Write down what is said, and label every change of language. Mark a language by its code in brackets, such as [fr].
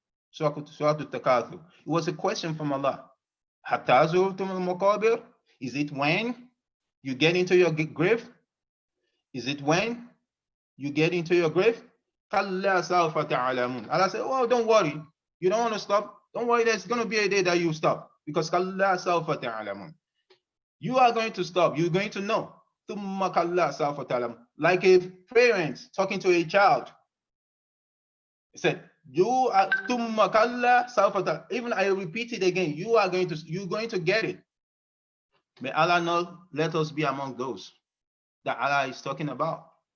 [en] Surah Al-Takathur. It was a question from Allah. [ar] حَتَّى زُرْتُمُ الْمَقَابِرِ. [en] Is it when you get into your grave? Is it when you get into your grave? [ar] كَلَّا سَوْفَ تَعْلَمُونَ. [en] Allah said, oh, don't worry. You don't want to stop? Don't worry, there's going to be a day that you stop. Because [ar] كَلَّا سَوْفَ تَعْلَمُونَ. [en] You are going to stop. You're going to know. [ar] ثُمَّ كَلَّا سَوْفَ تَعْلَمُونَ. [en] Like a parent talking to a child. He said, you are [ar] ثُمَّ كَلَّا سَوْفَ تَعْلَمُونَ. [en] Even I repeat it again, you're going to get it. May Allah not let us be among those that Allah is talking about.